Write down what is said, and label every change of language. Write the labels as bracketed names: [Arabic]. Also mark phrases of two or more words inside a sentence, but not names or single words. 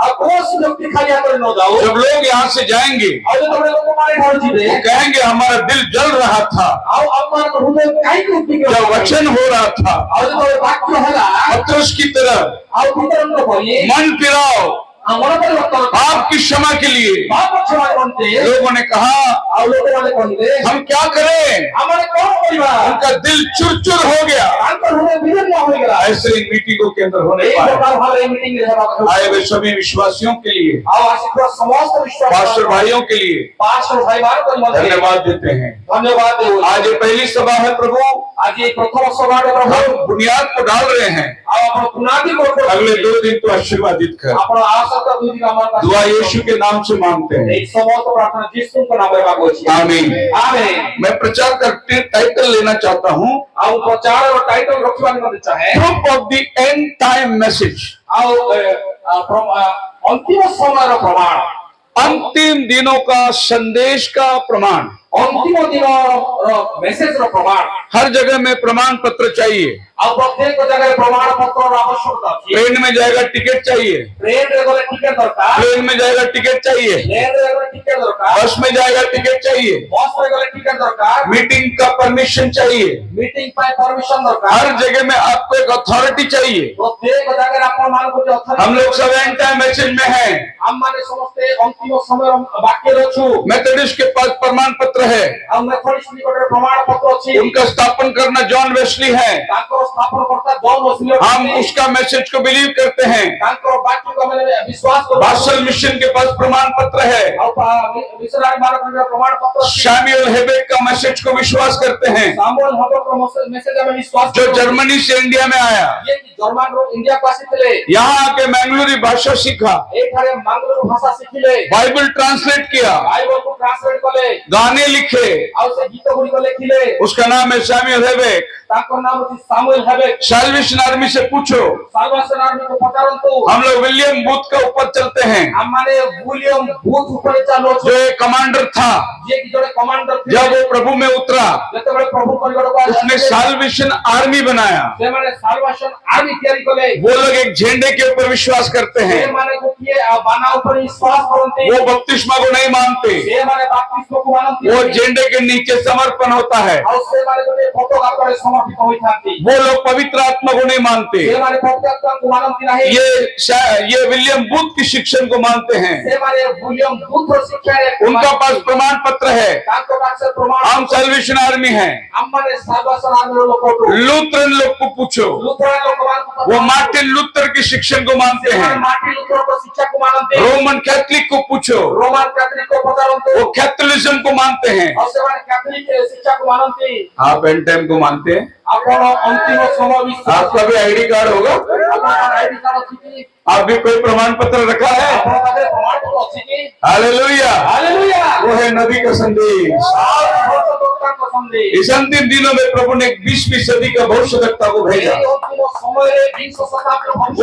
[Hindi] जब लोग यहाँ से जाएंगे वो कहेंगे हमारा दिल जल रहा था जब वचन हो रहा था। पतरस की तरह मन फिराओ, [Odia] ଆମର ପରିବର୍ତ୍ତନ [Hindi] आपकी क्षमा के लिए। [Odia] ପାପ କ୍ଷମା କରନ୍ତେ [Hindi] लोगों ने कहा [Odia] ଆଉ ଲୋକମାନେ କହିଲେ [Hindi] हम क्या करें, [Odia] ଆମେ କଣ କରିବା [Hindi] उनका दिल चुर हो गया। [Odia] ତାଙ୍କ ହୃଦୟ ବିଦୀର୍ଣ୍ଣ ହୋଇଗଲା [Hindi] ऐसे इन मीटिंगों के अंदर होने [Odia] ଏଇ [Hindi] पाए। [Odia] ପ୍ରକାର ଭାବରେ ମିଟିଂ ରେ ହେବାକୁ ହେଉଛି। [Hindi] आए हुए सभी विश्वासियों के लिए, [Odia] ଆଉ ଆସିଥିବା ସମସ୍ତ ବିଶ୍ୱାସ [Hindi] पास्टर भाइयों के लिए [Odia] ପାଷ୍ଟର ଭାଇମାନଙ୍କ ନିମନ୍ତେ [Hindi] धन्यवाद देते हैं। [Odia] ଧନ୍ୟବାଦ ଦେଉଛୁ। [Hindi] आज ये पहली सभा है प्रभु, [Odia] ଆଜି ଏଇ ପ୍ରଥମ ସଭାରେ ପ୍ରଭୁ [Hindi] हम बुनियाद को डाल रहे हैं। [Odia] ଆଉ ଆପଣ ପୁନାଦି କରୁଛନ୍ତି। [Hindi] अगले 2 दिन को आशीर्वादित कर। [Odia] ଆପଣ ଆସନ୍ତା 2 ଦିନ ଆମର ପାଖରେ [Hindi] दुआ यीशु के नाम से मांगते हैं, [Odia] ଏଇ ସମସ୍ତ ପ୍ରାର୍ଥନା ଯୀଶୁଙ୍କ ନାମରେ ହେବାକୁ ଅଛି। [Hindi] आमीन। [Odia] ଆମେନ୍। [Hindi] मैं प्रचार करते टाइटल लेना चाहता हूँ, [Odia] ଆଉ ପ୍ରଚାରର ଟାଇଟଲ ରଖିବା ନିମନ୍ତେ ଚାହେଁ [English] group of the end time message. [Odia] ଆଉ ଅନ୍ତିମ ସମୟର ପ୍ରମାଣ, [Hindi] अंतिम दिनों का संदेश का प्रमाण। [Odia] ଅନ୍ତିମ ଦିନର ମେସେଜର ପ୍ରମାଣ। [Hindi] हर जगह में प्रमाण पत्र चाहिए। [Odia] ଆଉ ପ୍ରତ୍ୟେକ ଜାଗାରେ ପ୍ରମାଣ ପତ୍ରର ଆବଶ୍ୟକତା ଅଛି। [Hindi] ट्रेन में जाएगा टिकट चाहिए, [Odia] ଟ୍ରେନରେ ଗଲେ ଟିକେଟ ଦରକାର, [Hindi] प्लेन में जाएगा टिकट चाहिए, [Odia] ପ୍ଲେନରେ ଗଲେ ଟିକେଟ ଦରକାର, [Hindi] बस में जाएगा टिकट चाहिए, [Odia] ବସରେ ଗଲେ ଟିକେଟ ଦରକାର, [Hindi] मीटिंग का परमिशन चाहिए। [Odia] ମିଟିଂ ପାଇଁ ପରମିଶନ ଦରକାର। [Hindi] हर जगह में आपको एक अथॉरिटी चाहिए। [Odia] ପ୍ରତ୍ୟେକ ଜାଗାରେ ଆପଣମାନଙ୍କୁ ଗୋଟେ ଅଥରିଟି। [Hindi] हम लोग सब [English] end time message [Hindi] में हैं। [Odia] ଆମମାନେ ସମସ୍ତେ ଅନ୍ତିମ ସମୟର ବାକ୍ୟରେ ଅଛୁ। [Hindi] मेथोडिस्ट के पास प्रमाण पत्र है, [Odia] ଆଉ ମେଥୋଡିଷ୍ଟ ନିକଟରେ ପ୍ରମାଣ ପତ୍ର ଅଛି। [Hindi] उनका स्थापन करना जॉन वेस्ली है। [Odia] ତାଙ୍କର ସ୍ଥାପନକର୍ତ୍ତା ଜନ୍ ୱେସ୍ଲି [Hindi] हम [Odia] ଅଛନ୍ତି। [Hindi] उसका मैसेज को बिलीव करते हैं। [Odia] ତାଙ୍କର ବାକ୍ୟକୁ ଆମେ ବିଶ୍ୱାସ କରୁ। [Hindi] बासल मिशन के पास प्रमाण पत्र है। [Odia] ଆଉ ମିଶନାରୀ ମାନଙ୍କର प्रमाण पत्र ଅଛି। [Hindi] शैमुएल हेबेक का मैसेज को विश्वास करते हैं, [Odia] ସାମୁଏଲ ହବକର ମେସେଜ ଆମେ ବିଶ୍ୱାସ [Hindi] जो [Odia] କରୁ। [Hindi] जर्मनी से इंडिया में आया, [Odia] ଯିଏ କି ଜର୍ମାନରୁ ଇଣ୍ଡିଆକୁ ଆସିଥିଲେ, [Hindi] यहाँ आके मैंगलोरी भाषा सीखा, [Odia] ଏଠାରେ ମାଙ୍ଗଲୋର ଭାଷା ଶିଖିଲେ, [Hindi] बाइबल ट्रांसलेट किया, [Odia] ବାଇବଲକୁ ଟ୍ରାନ୍ସଲେଟ କଲେ, [Hindi] गाने लिखे। [Odia] ଆଉ ସେ ଗୀତ ଗୁଡିକ ଲେଖିଲେ। [Hindi] उसका नाम है शैमुएल हेबेक। [Odia] ତାଙ୍କର नाम ଅଛି ସାମୁଏଲ ହେବେକ୍। [Hindi] साल्वेशन आर्मी से पूछो, [Odia] ସାଲଭେସନ ଆର୍ମିକୁ ପଚାରନ୍ତୁ। [Hindi] हम लोग विलियम बूथ का ऊपर चलते हैं, [Odia] ଆମମାନେ ୱିଲିୟମ ବୁଥ ଉପରେ ଚାଲୁଅଛୁ, [Hindi] जो एक कमांडर था। [Odia] ଯିଏ କି ଜଣେ କମାଣ୍ଡର ଥିଲେ। [Hindi] जब वो प्रभु में उतरा, [Odia] ଯେତେବେଳେ ପ୍ରଭୁ ପରିବାରକୁ [Hindi] उसने साल्वेशन आर्मी बनाया। [Odia] ସେମାନେ ସାଲଭେସନ ଆର୍ମି ତିଆରି କଲେ। [Hindi] वो लोग एक झंडे के ऊपर विश्वास करते हैं, [Odia] ସେମାନେ ଗୋଟିଏ ବାନା ଉପରେ ବିଶ୍ୱାସ କରନ୍ତି। [Hindi] वो बपतिस्मा को नहीं मानते, [Odia] ସେମାନେ ବାପ୍ତିସ୍ମକୁ ମାନନ୍ତି। [Hindi] वो झंडे के नीचे समर्पण होता है। [Odia] ଆଉ ସେମାନେ ଗୋଟେ ପତାକା ତଳେ ସମର୍ପିତ ହୋଇଥାନ୍ତି। [Hindi] वो लोग पवित्र आत्मा को नहीं मानते, [Odia] ସେମାନେ ପବିତ୍ରତାକୁ ମାନନ୍ତି ନାହିଁ। [Hindi] ये विलियम बूथ की शिक्षण को मानते हैं। [Odia] ସେମାନେ ୱିଲିୟମ ବୁଥର ଶିକ୍ଷାରେ [Hindi] उनका पास प्रमाण पत्र है, [Odia] ତାଙ୍କ ପାଖରେ ପ୍ରମାଣ। [Hindi] हम साल्वेशन आर्मी हैं। [Odia] ଆମମାନେ ସାଲଭେସନ ଆର୍ମିର ଲୋକ ଅଟୁ। [Hindi] लूथरन लोग को पूछो, [Odia] ଲୁଥରାନ ଲୋକମାନଙ୍କୁ [Hindi] वो मार्टिन लूथर की शिक्षण को मानते [Odia] ସେମାନେ [Hindi] हैं। [Odia] ମାର୍ଟିନ ଲୁଥରଙ୍କ ଶିକ୍ଷାକୁ ମାନନ୍ତି। [Hindi] रोमन कैथोलिक को पूछो, [Odia] ରୋମାନ କ୍ୟାଥୋଲିକକୁ ପଚାରନ୍ତୁ। [Hindi] वो कैथोलिज्म को मानते हैं। [Odia] ଆଉ ସେମାନେ କ୍ୟାଥୋଲିକ ଶିକ୍ଷାକୁ ମାନନ୍ତି। [Hindi] आप [English] end time [Hindi] को मानते हैं? [Odia] ଆପଣ ଅନ୍ତିମ ସମୟ ବିଶ୍ୱାସ [Hindi] आपका भी [English] ID card [Hindi] होगा? [Odia] ଆପଣଙ୍କର [English] ID card [Odia] ଅଛି କି? [Hindi] आप भी कोई प्रमाण पत्र रखा है? [Odia] ଆପଣଙ୍କ ପାଖରେ ପ୍ରମାଣ ପତ୍ର ଅଛି କି? [Hindi] हालेलुया। [Odia] ହାଲେଲୁୟା। [Hindi] वो है नबी का संदेश। [Odia] ଆଉ ଭବିଷ୍ୟତବକ୍ତାଙ୍କ ସନ୍ଦେଶ। [Hindi] इस अंतिम दिनों में प्रभु ने 20वीं सदी का भविष्यवक्ता को भेजा। [Odia] ଏଇ ଅନ୍ତିମ ସମୟରେ ବିଂଶ ଶତାବ୍ଦୀର ଭବିଷ୍ୟତ